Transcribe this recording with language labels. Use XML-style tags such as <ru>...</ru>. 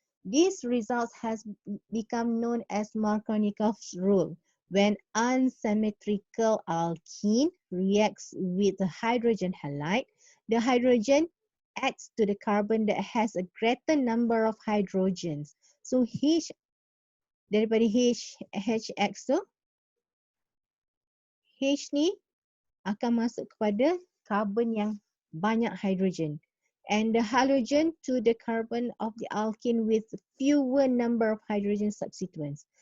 <en>This result has become known as Markovnikov's rule. When unsymmetrical alkene reacts with the hydrogen halide, the hydrogen adds to the carbon that has a greater number of hydrogens.</en> <ms>So H daripada HX tu, H ni akan masuk kepada carbon yang banyak hydrogen.</ms> <en>And the halogen to the carbon of the alkene with fewer number of hydrogen substituents.</en>